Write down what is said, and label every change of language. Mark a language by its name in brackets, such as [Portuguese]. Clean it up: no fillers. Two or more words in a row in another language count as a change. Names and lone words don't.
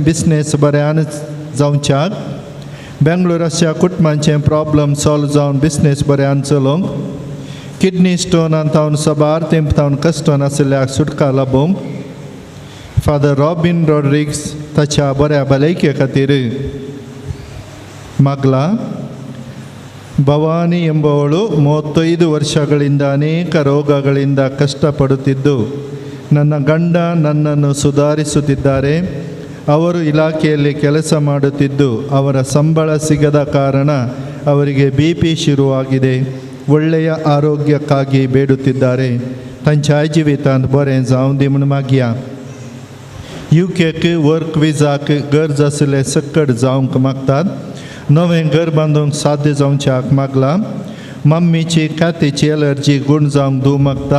[Konkani] बिझनेस बऱ्यान जावच्याक बेंगलोराच्या कुटुंबांचें [English] problem solve [Konkani] जावन बिझनेस बऱ्यान चलोवंक किडनी स्टोनान तावन सबार तेंपतावन कश्टान आशिल्ल्याक सुटका लाभोवंक फादर रॉबिन रॉड्रिग्स ताच्या बऱ्या भलायके खातीर [Kannada] ಮಾಗ್ಲ ಭವಾನಿ ಎಂಬವಳು 35 ವರ್ಷಗಳಿಂದ ಅನೇಕ ರೋಗಗಳಿಂದ ಕಷ್ಟಪಡುತ್ತಿದ್ದು ನನ್ನ ಗಂಡ ನನ್ನನ್ನು ಸುಧಾರಿಸುತ್ತಿದ್ದಾರೆ. ಅವರು ಇಲಾಖೆಯಲ್ಲಿ ಕೆಲಸ ಮಾಡುತ್ತಿದ್ದು ಅವರ ಸಂಬಳ ಸಿಗದ ಕಾರಣ ಅವರಿಗೆ BP ಶುರುವಾಗಿದೆ. ಒಳ್ಳೆಯ ಆರೋಗ್ಯಕ್ಕಾಗಿ ಬೇಡುತ್ತಿದ್ದಾರೆ. [Konkani] तांच्या जिवितांत बरें जावं दी म्हूण मागया. UKक वर्क विजाक गरज आसले सकट जावंक मागतात. नवें घर बांदूंक साध्य जावच्याक मागला. मम्मीची कातीची एलर्जी गूण जावंक दूं मागता.